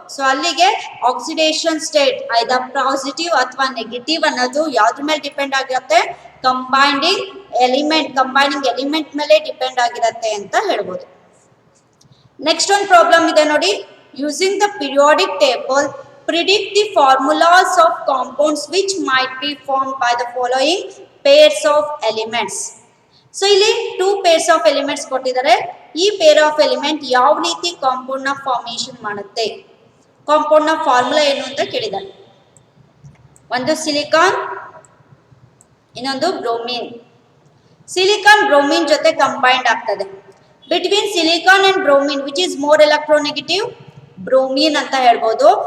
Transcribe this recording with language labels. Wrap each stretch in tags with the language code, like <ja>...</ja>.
<kn>So ಅಲ್ಲಿಗೆ oxidation state ಐದ positive ಅಥವಾ ನೆಗೆಟಿವ್ ಅನ್ನೋದು ಯಾವ್ದ್ರ ಮೇಲೆ ಡಿಪೆಂಡ್ ಆಗಿರುತ್ತೆ, ಕಂಬೈನಿಂಗ್ ಎಲಿಮೆಂಟ್ ಮೇಲೆ ಡಿಪೆಂಡ್ ಆಗಿರುತ್ತೆ ಅಂತ ಹೇಳ್ಬೋದು. ನೆಕ್ಸ್ಟ್ ಒಂದು ಪ್ರಾಬ್ಲಮ್ ಇದೆ ನೋಡಿ,</kn> <en>Using the periodic table predict the formulas of compounds which might be formed by the following pairs of elements.</en> <kn>So ಇಲ್ಲಿ 2 pairs of elements ಕೊಟ್ಟಿದ್ದಾರೆ. ಈ pair of element ಯಾವ ರೀತಿ ಕಾಂಪೌಂಡ್ ನ ಫಾರ್ಮೇಷನ್ ಮಾಡುತ್ತೆ, ಕಾಂಪೌಂಡ್ ನ ಫಾರ್ಮುಲಾ ಏನು ಅಂತ ಕೇಳಿದ್ದಾರೆ. ಒಂದು ಸಿಲಿಕಾನ್, ಇನ್ನೊಂದು ಬ್ರೋಮಿನ್. ಸಿಲಿಕಾನ್ ಬ್ರೋಮಿನ್ ಜೊತೆ ಕಂಬೈಂಡ್ ಆಗ್ತದೆ.</kn> <en>between silicon and bromine which is more electronegative, bromine</en> <kn>ಅಂತ ಹೇಳ್ಬೋದು.</kn>